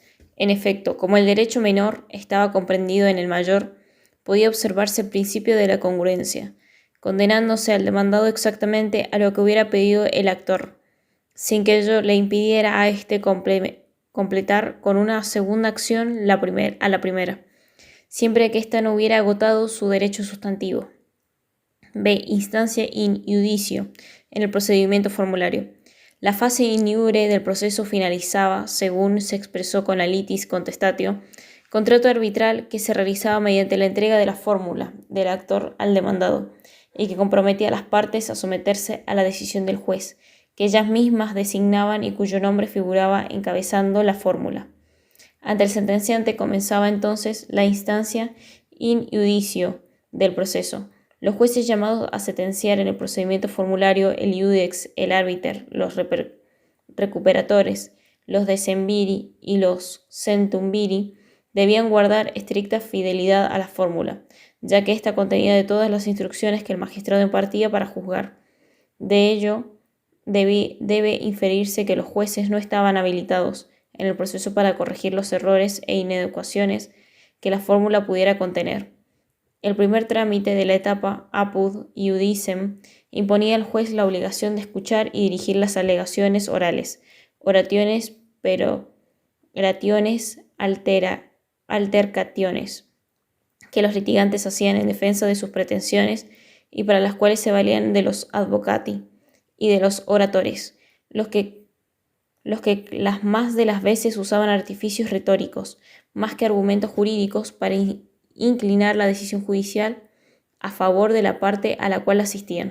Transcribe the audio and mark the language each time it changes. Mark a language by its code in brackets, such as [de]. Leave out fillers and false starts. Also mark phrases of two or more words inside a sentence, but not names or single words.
[es] En efecto, como el derecho menor estaba comprendido en el mayor, podía observarse el principio de la congruencia, condenándose al demandado exactamente a lo que hubiera pedido el actor, sin que ello le impidiera a éste completar con una segunda acción a la primera, siempre que ésta no hubiera agotado su derecho sustantivo. B. Instancia [la] in iudicio, [es] en el procedimiento formulario. La fase [la] in iure [es] del proceso finalizaba, según se expresó con la [la] litis contestatio, [es] contrato arbitral que se realizaba mediante la entrega de la fórmula del actor al demandado y que comprometía a las partes a someterse a la decisión del juez, que ellas mismas designaban y cuyo nombre figuraba encabezando la fórmula. Ante el sentenciante comenzaba entonces la instancia [la] in iudicio [es] del proceso. Los jueces llamados a sentenciar en el procedimiento formulario, el iudex, el arbiter, los recuperatores, los decemviri y los centumviri, debían guardar estricta fidelidad a la fórmula, ya que ésta contenía de todas las instrucciones que el magistrado impartía para juzgar. De ello, debe inferirse que los jueces no estaban habilitados en el proceso para corregir los errores e inadecuaciones que la fórmula pudiera contener. El primer trámite de la etapa [la] apud iudicem [es] imponía al juez la obligación de escuchar y dirigir las alegaciones orales, oraciones, altercaciones que los litigantes hacían en defensa de sus pretensiones y para las cuales se valían de los advocati y de los oratores, los que las más de las veces usaban artificios retóricos, más que argumentos jurídicos, para inclinar la decisión judicial a favor de la parte a la cual asistían.